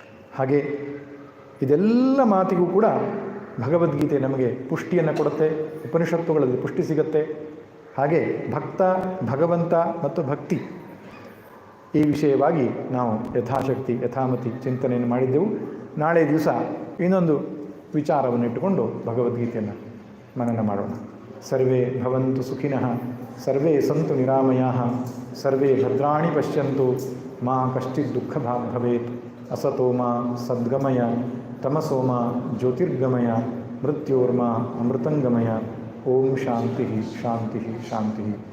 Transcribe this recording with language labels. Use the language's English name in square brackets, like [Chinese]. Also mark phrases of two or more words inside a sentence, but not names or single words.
[Kannada] ಹಾಗೆ ಇದೆಲ್ಲ ಮಾತಿಗೂ ಕೂಡ ಭಗವದ್ಗೀತೆ ನಮಗೆ ಪುಷ್ಟಿಯನ್ನು ಕೊಡುತ್ತೆ, ಉಪನಿಷತ್ತುಗಳಲ್ಲಿ ಪುಷ್ಟಿ ಸಿಗುತ್ತೆ. ಹಾಗೆ ಭಕ್ತ, ಭಗವಂತ ಮತ್ತು ಭಕ್ತಿ ಈ ವಿಷಯವಾಗಿ ನಾವು ಯಥಾಶಕ್ತಿ ಯಥಾಮತಿ ಚಿಂತನೆಯನ್ನು ಮಾಡಿದ್ದೆವು. ನಾಳೆ ದಿವಸ ಇನ್ನೊಂದು ವಿಚಾರವನ್ನು ಇಟ್ಟುಕೊಂಡು ಭಗವದ್ಗೀತೆಯನ್ನು ಮನನ ಮಾಡೋಣ. [Sanskrit] ಸರ್ವೇ ಭವಂತು ಸುಖಿನಃ, ಸರ್ವೇ ಸಂತು ನಿರಾಮಯಾಃ, ಸರ್ವೇ ಭದ್ರಾಣಿ ಪಶ್ಯಂತು, ಮಾ ಕಶ್ಚಿತ್ ದುಃಖಭಾಗ್ ಭವೇತ್. ಅಸತೋ ಮಾ ಸದ್ಗಮಯ, ತಮಸೋ ಮಾ ಜ್ಯೋತಿರ್ಗಮಯ, ಮೃತ್ಯೋರ್ಮಾ ಅಮೃತಂಗಮಯ. ಓಂ ಶಾಂತಿ ಶಾಂತಿ ಶಾಂತಿ.